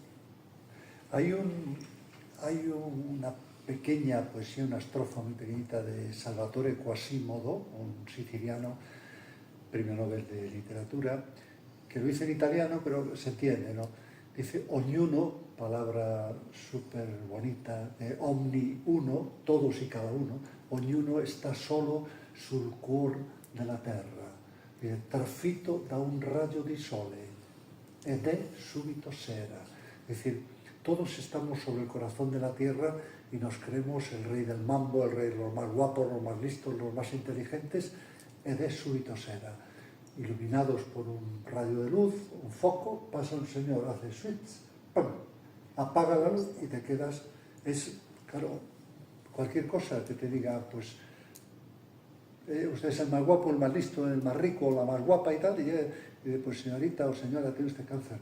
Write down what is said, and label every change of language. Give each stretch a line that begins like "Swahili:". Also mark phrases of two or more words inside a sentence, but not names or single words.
Spanish: Hay una pequeña poesía, una estrofa muy pequeñita de Salvatore Quasimodo, un siciliano, premio Nobel de Literatura, que lo dice en italiano, pero se entiende, ¿no? Dice, ognuno, palabra súper bonita, de omni uno, todos y cada uno,
Italian: ognuno está solo sul cuor della terra, trafitto da un raggio di sole, ed è subito sera.
Spanish: Es decir, todos estamos sobre el corazón de la tierra y nos creemos el rey del mambo, el rey de los más guapos, los más listos, los más inteligentes,
Italian: ed è subito sera.
Spanish: Iluminados por un rayo de luz, un foco, pasa un señor, hace switch, ¡pum!, apaga la luz y te quedas. Es, claro, cualquier cosa que te diga, pues, usted es el más guapo, el más listo, el más rico, la más guapa y tal, y pues señorita o señora, tiene usted cáncer.